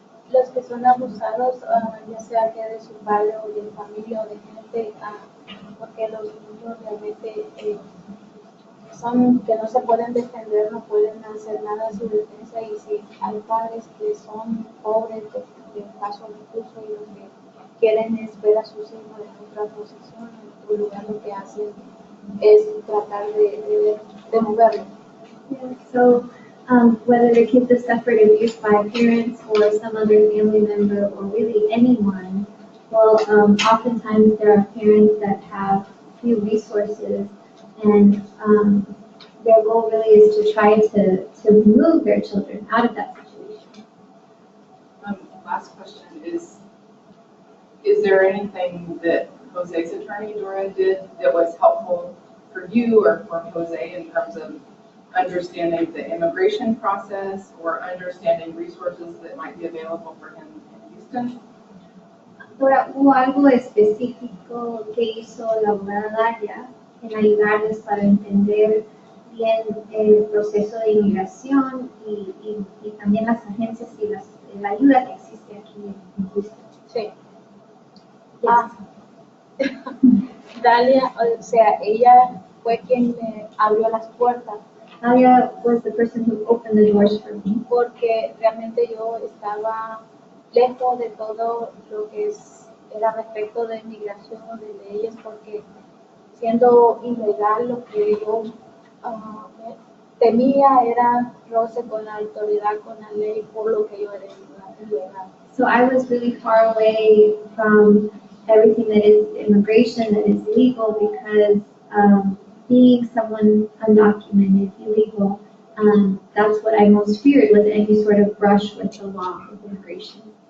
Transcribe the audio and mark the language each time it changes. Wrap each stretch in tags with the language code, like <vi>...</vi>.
<es>Los que son abusados, ya sea que de su padre o de familia o de gente, porque los niños realmente son que no se pueden defender, no pueden hacer nada en su defensa, y si hay padres que son pobres, de caso incluso, y lo que quieren es ver a sus hijos en otra posición, en otro lugar, lo que hacen es tratar de moverlo.</es> <en>Yeah, so whether the kids have suffered abuse by parents or some other family member or really anyone, well, oftentimes there are parents that have few resources, and their goal really is to try to move their children out of that situation. Last question is there anything that Jose's attorney, Dora, did that was helpful for you or for Jose in terms of understanding the immigration process or understanding resources that might be available for him in Houston?</en> <es>Ahora, ¿hubo algo específico que hizo la abogada Dalia en ayudarles para entender bien el proceso de inmigración y también las agencias y la ayuda que existe aquí en Houston? Sí. Dalia, o sea, ella fue quien me abrió las puertas.</es> <en>Dalia was the person who opened the doors for me.</en> <es>Porque realmente yo estaba lejos de todo lo que era respecto de inmigración o de leyes, porque siendo ilegal lo que yo temía era roce con la autoridad, con la ley, por lo que yo era ilegal.</es> <en>So I was really far away from everything that is immigration, that is legal, because being someone undocumented, illegal, that's what I most feared, was any sort of brush with the law of immigration.</en>